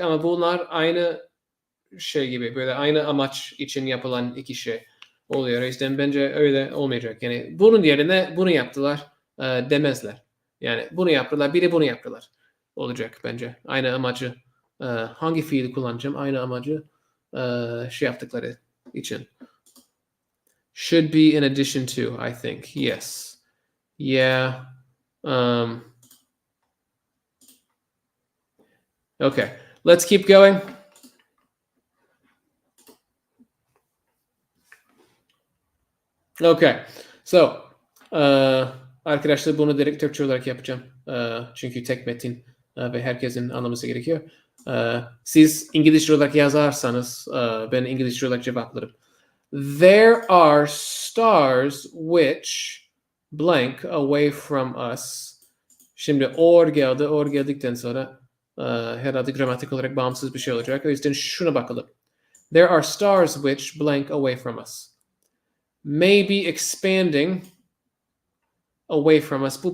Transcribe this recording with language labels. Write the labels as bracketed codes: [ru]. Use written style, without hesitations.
[tr] Ama bunlar aynı şey gibi, böyle aynı amaç için yapılan iki şey oluyor. O yüzden bence öyle olmayacak. Yani bunun yerine bunu yaptılar demezler. Yani bunu yaptılar, bir de bunu yaptılar olacak bence. Aynı amacı, hangi fiili kullanacağım? Aynı amacı şey yaptıkları için. [en] Should be in addition to, I think. Yes. Yeah. Okay. Let's keep going. Okay. [tr] So, arkadaşlar bunu direkt Türkçe olarak yapacağım. Çünkü tek metin ve herkesin anlaması gerekiyor. Siz İngilizce olarak yazarsanız ben İngilizce olarak cevaplarım. [en] There are stars which blank away from us. [tr] Şimdi or geldi. Or geldikten sonra herhalde gramatik olarak bağımsız bir şey olacak. O yüzden şuna bakalım. [en] There are stars which blank away from us. May be expanding away from us.